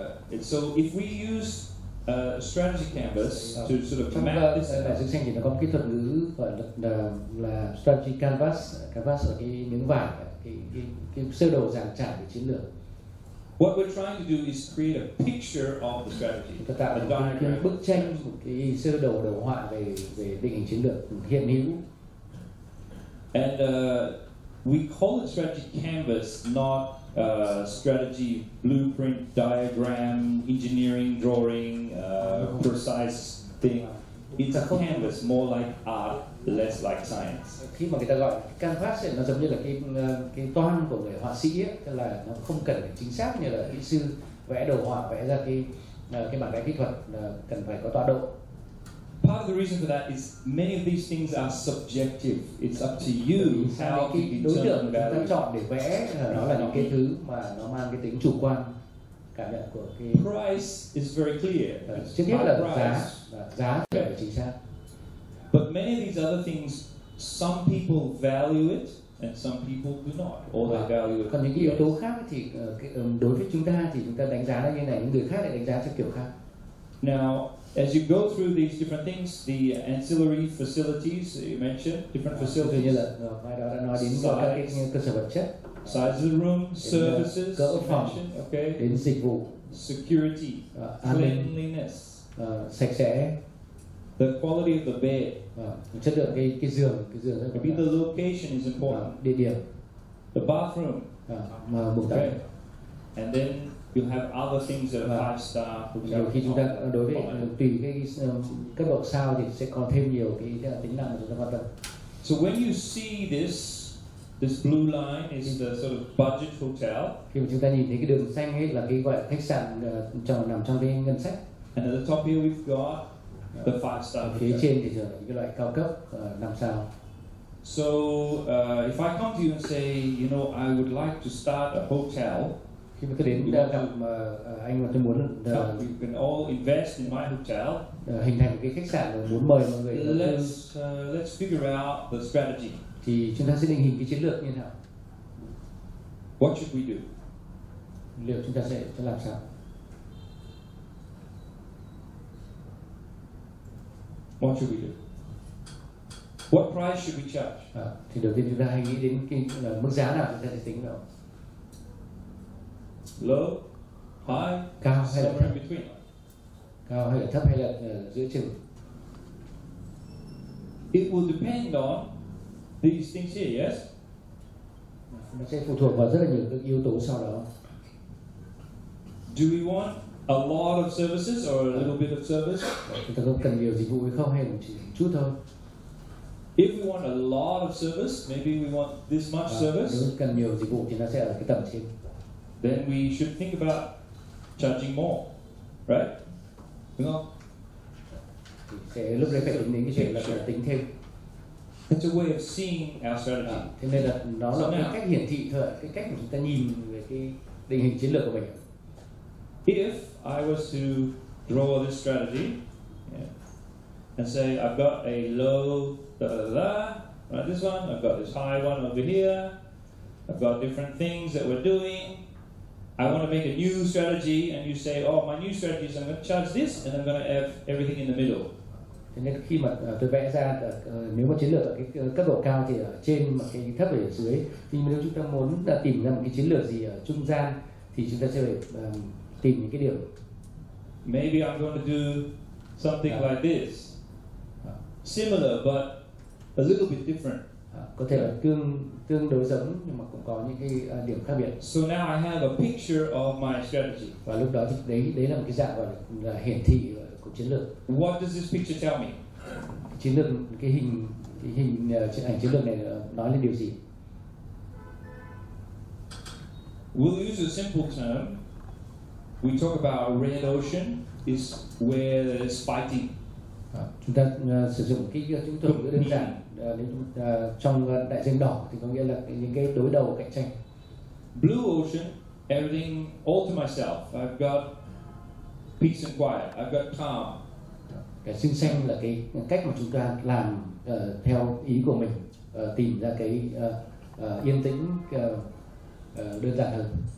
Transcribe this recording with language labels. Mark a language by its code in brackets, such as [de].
[en] And so if we use strategy canvas to sort of map this out. [vi] Đại dương xanh thì nó có một cái thuật ngữ gọi là strategy canvas. Canvas là cái miếng vải, cái sơ đồ dàn trải về chiến lược. [en] What we're trying to do is create a picture of the strategy. [vi] Chúng ta tạo một cái bức tranh, một cái sơ đồ đồ họa về định hình chiến lược hiện hữu. [en] And we call it strategy canvas, not strategy blueprint, diagram, engineering, drawing, precise thing. It's a canvas, more like art, less like science. [vi] Khi mà người ta gọi canvas ấy, nó giống như là cái toan của người họa sĩ ấy, tức là nó không cần phải chính xác như là kỹ sư vẽ đồ họa, vẽ ra cái bản vẽ kỹ thuật cần phải có tọa độ. [en] Part of the reason for that is many of these things are subjective. It's up to you how you [vi] đối tượng [en] determine [vi] chúng ta chọn để vẽ nó là những cái thứ mà nó mang cái tính chủ quan, cảm nhận của cái [en] price is very clear. [vi] Trước hết là giá phải chính xác. [en] But many of these other things, some people value it and some people do not, or they value it. [vi] Còn những cái yếu tố khác thì đối với chúng ta thì chúng ta đánh giá nó như này, những người khác lại đánh giá theo kiểu khác. [en] Now, as you go through these different things, the ancillary facilities you mentioned, different facilities. [vi] Như là mai đó đã nói đến các cái cơ sở vật chất, [en] size of the room, services, [vi] cỡ phòng, [en] okay, [vi] đến dịch vụ, [en] security, cleanliness, [vi] sạch sẽ, [en] the quality of the bed, [vi] chất lượng cái giường [en] maybe the location is important, [vi] địa điểm, [en] the bathroom, [vi] buồng tắm, [en] and then you have other things that are 5-star. [vi] Nhiều khi chúng ta đối với tùy cái cấp độ sao thì sẽ còn thêm nhiều cái tính năng mà chúng ta quan tâm. [en] So when you see this blue line is the sort of budget hotel. [vi] Khi mà chúng ta nhìn thấy cái đường xanh ấy là cái gọi là khách sạn nằm trong cái ngân sách. [en] And at the top here we've got the 5-star. [vi] Phía trên thì thường là những cái loại cao cấp 5 sao. [en] So if I come to you and say, you know, I would like to start a hotel. [vi] Khi mà tôi đến gặp anh mà tôi muốn [en] you can all invest in my hotel. [vi] Hình thành một cái khách sạn và muốn mời mọi người. [en] Let's figure out the strategy. [vi] Thì chúng ta sẽ định hình cái chiến lược như thế nào? [en] What should we do? [vi] Liệu chúng ta sẽ làm sao? [en] What should we do? What price should we charge? [vi] Thì đầu tiên chúng ta hay nghĩ đến cái mức giá nào chúng ta sẽ tính vào. [en] Low, high, [vi] cao hay là thấp? Cao hay là thấp hay là giữa chừng? [en] It will depend on these things here, yes? [vi] Nó sẽ phụ thuộc vào rất là nhiều các yếu tố sau đó. [en] Do we want a lot of services or a little bit of service? [vi] Chúng ta có cần nhiều dịch vụ hay không, hay chỉ chút thôi? [en] If we want a lot of service, maybe we want this much service. [vi] Nếu cần nhiều dịch vụ thì nó sẽ ở cái tầm trên. [en] Then we should think about charging more, right? [vi] Đúng không? Thì sẽ lúc đấy phải tính đến cái chuyện là phải tính thêm. [en] It's a way of seeing our strategy. [vi] Thế nên là nó là cái cách hiển thị thôi, cái cách mà chúng ta nhìn về cái định hình chiến lược của mình. [en] If I was to draw this strategy, and say I've got a low right, this one, I've got this high one over here, I've got different things that we're doing. I want to make a new strategy, and you say, oh, my new strategy is I'm going to charge this, and I'm going to have everything in the middle. [vi] Thế nên khi mà tôi vẽ ra, nếu mà chiến lược ở cái cấp độ cao thì ở trên, mà cái thấp ở dưới. thì nếu chúng ta muốn tìm ra một cái chiến lược gì ở trung gian thì chúng ta sẽ phải tìm những cái điểm. [en] Maybe I'm going to do something like this, similar but a little bit different. [vi] Có thể là tương đối giống nhưng mà cũng có những cái điểm khác biệt. [en] So now I have a picture of my strategy. [vi] Và lúc đó thì đấy là một cái dạng gọi là hiển thị của chiến lược. [en] What does this picture tell me? [vi] Chiến lược, cái hình ảnh chiến lược này nói lên điều gì? [en] We'll use a simple term. We talk about red ocean is where there's fighting. [vi] Chúng ta sử dụng cái chứng thuật ngữ đơn giản. Trong đại dương đỏ thì có nghĩa là những cái đối đầu cạnh tranh. [en] Blue ocean, everything all to myself. I've got peace and quiet. I've got calm. [vi] Cái xanh xanh là cái cách mà chúng ta làm theo ý của mình, tìm ra cái yên tĩnh đơn giản hơn.